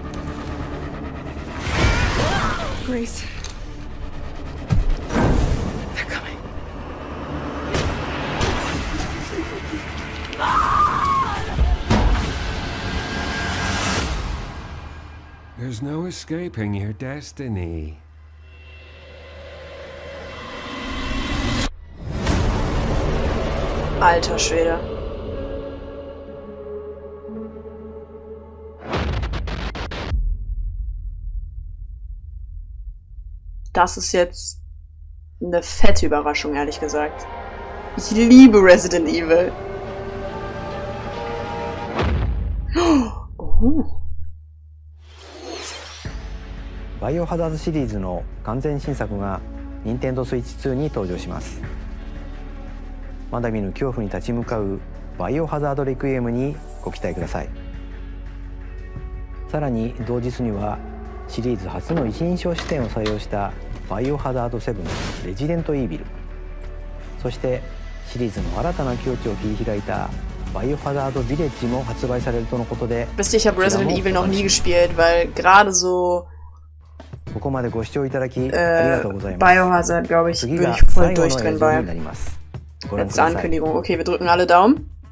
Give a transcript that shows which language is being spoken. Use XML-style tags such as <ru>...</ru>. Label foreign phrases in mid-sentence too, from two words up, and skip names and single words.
<en>Grace. They're coming. There's no escaping your destiny.</en> <de>Alter Schwede. Das ist jetzt eine fette Überraschung, ehrlich gesagt. Ich liebe Resident Evil. Oh.</de> <ja>バイオハザードシリーズの完全新作が任天堂スイッチ2に登場します。まだ見ぬ恐怖に立ち向かうバイオハザードレクイエムにご期待ください。さらに同日にはシリーズ初の一人称視点を採用したバイオハザード7レジデントイービル、そしてシリーズの新たな境地を切り開いたバイオハザードヴィレッジも発売されるとのことで、</ja> <de>Wisst ihr, ich habe Resident Evil noch nie gespielt, weil gerade so</de> <ja>ここまでご視聴いただきありがとうございます。</ja> <de>Biohazard, glaube ich, bin ich voll durch drin bei. Letzte Ankündigung. Okay, wir drücken alle Daumen.</de>